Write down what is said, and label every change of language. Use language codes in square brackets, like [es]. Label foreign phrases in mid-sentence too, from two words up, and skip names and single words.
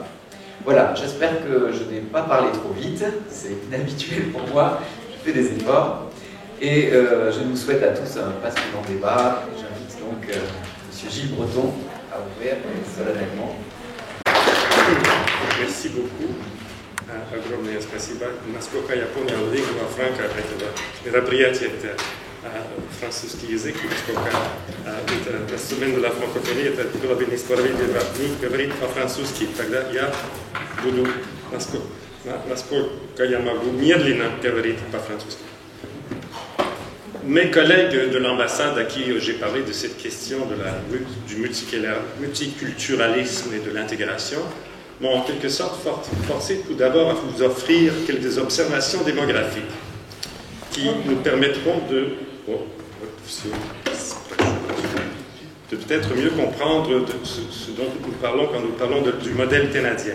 [fr] Voilà, j'espère que je n'ai pas parlé trop vite, c'est inhabituel pour moi, je fais des efforts, et je nous souhaite à tous un passionnant débat. J'invite donc M. Gilles Breton à ouvrir solennellement. Merci beaucoup. [ru] Огромное спасибо. Насколько я понял, лингва франка этого мероприятия это французский язык, насколько это инструмент [fr] de la francophonie, [ru] это было бы несправедливо не говорить по-французски. Тогда я буду, насколько я могу, медленно говорить по-французски. [fr] Mes collègues de l'ambassade à qui j'ai parlé de cette question du multiculturalisme et de l'intégration m'ont en quelque sorte forcé tout d'abord à vous offrir quelques observations démographiques qui nous permettront de peut-être mieux comprendre ce dont nous parlons quand nous parlons du modèle canadien.